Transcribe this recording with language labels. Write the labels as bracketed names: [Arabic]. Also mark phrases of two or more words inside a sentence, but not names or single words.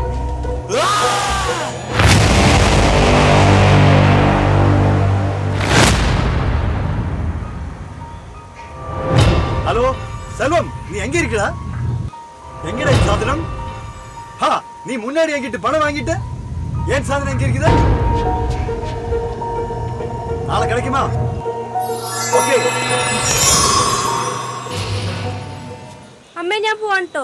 [Tamil] ഹലോ സെൽവം, നീ എங்க இருக்கடா? எங்கடா இந்த சாதனம்? நீ முன்னாடி என்கிட்ட பணம் வாங்கிட்டு ஏன் சாதனம் எங்க இருக்குது? நாளை கிடைக்குமா? [Malayalam] ഓക്കേ. അമ്മേ ഞാൻ പോവാൻ ട്ടോ.